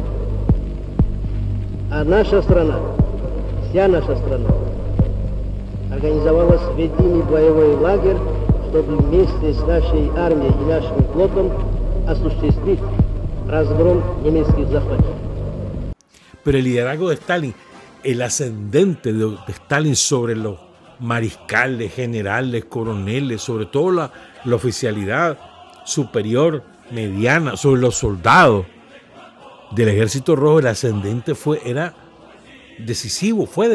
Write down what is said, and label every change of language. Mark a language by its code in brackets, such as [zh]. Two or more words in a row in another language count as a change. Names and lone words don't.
[ru] А наша страна, вся наша страна, организовала сведенный боевой лагерь, чтобы вместе с нашей армией и нашим флотом осуществить разгром немецких захватчиков. [es] Pero el liderazgo de Stalin, el ascendente de Stalin sobre los mariscales, generales, coroneles, sobre todo la oficialidad superior, mediana, sobre los soldados del Ejército Rojo, el ascendente fue decisivo.